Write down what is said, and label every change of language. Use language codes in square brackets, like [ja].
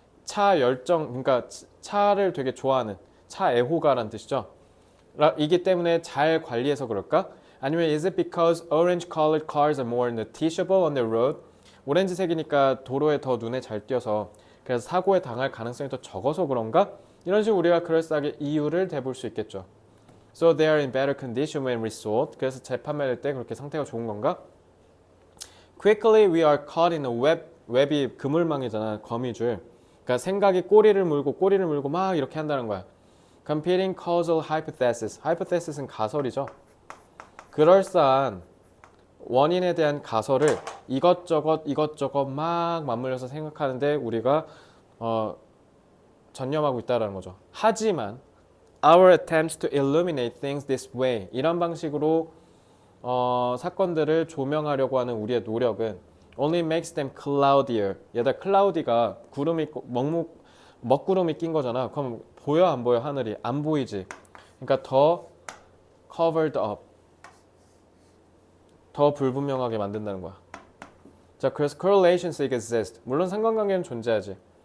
[ko] 차 열정, 그러니까 차를 되게 좋아하는 차 애호가란 뜻이죠. 이기 때문에 잘 관리해서 그럴까? 아니면 [en] is it because orange colored cars are more noticeable on the road? [ko] 오렌지색이니까 도로에 더 눈에 잘 띄어서 그래서 사고에 당할 가능성이 더 적어서 그런가? 이런 식으로 우리가 그럴싸하게 이유를 대볼 수 있겠죠. [en] So they are in better condition when resold. [ko] 그래서 재판매할 때 그렇게 상태가 좋은 건가? [en] Quickly we are caught in a web. [ko] 웹이 그물망이잖아, 거미줄. 그러니까 생각이 꼬리를 물고 막 이렇게 한다는 거야. [en] Competing causal hypothesis. [ko] hypothesis는 가설이죠. 그럴싸한 원인에 대한 가설을 이것저것 막 맞물려서 생각하는데 우리가 전념하고 있다는 거죠. 하지만 [en] our attempts to illuminate things this way, [ko] 이런 방식으로 사건들을 조명하려고 하는 우리의 노력은 [en] only makes them cloudier. [ko] 얘다 cloudy가 구름이 먹구름이 낀 거잖아. 그럼 보여 안 보여? 하늘이 안 보이지. 그러니까 더 covered up, 더 불분명하게 만든다는 거야. 자, 그래서 [en] correlations exist. [ko] 물론 상관관계는 존재하지.